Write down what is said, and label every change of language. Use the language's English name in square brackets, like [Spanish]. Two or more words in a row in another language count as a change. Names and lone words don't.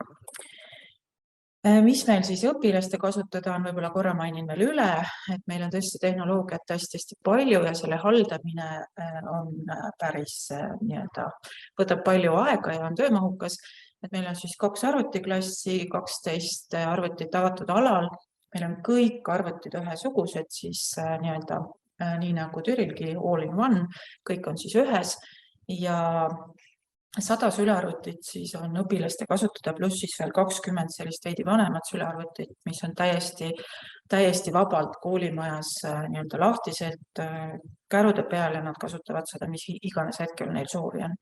[Estonian] Mis meil siis õpilaste kasutada on, võib-olla korra mainin veel üle, et meil on tõesti tehnoloogiat hästi palju ja selle haldamine on päris võtab palju aega ja on töömahukas. Et meil on siis 2 arvutiklassi, 12 arvutit avatud alal. Meil on kõik arvutid ühesugused, siis nii nagu Türilgi [English] all in one, [Estonian] kõik on siis ühes ja 100 sülearvutit siis on õpilaste kasutada, pluss siis veel 20 sellist veidi vanemat sülearvutit, mis on täiesti vabalt koolimajas lahtiselt kärude peal ja nad kasutavad seda, mis iganes hetkel neil soovi on.